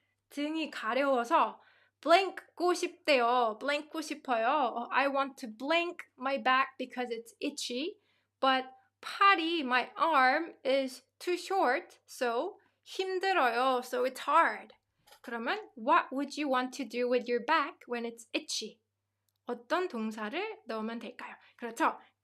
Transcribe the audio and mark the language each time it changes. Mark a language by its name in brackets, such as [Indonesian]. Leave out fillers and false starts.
[Korean] 등이 가려워서 blank고 싶대요. blank고 싶어요. [English] I want to blank my back because it's itchy. But 팔이, my arm is too short, so [Korean] 힘들어요. [English] So it's hard. [Korean] 그러면 [English] what would you want to do with your back when it's itchy? [Korean] 어떤 동사를 넣으면 될까요? 그렇죠.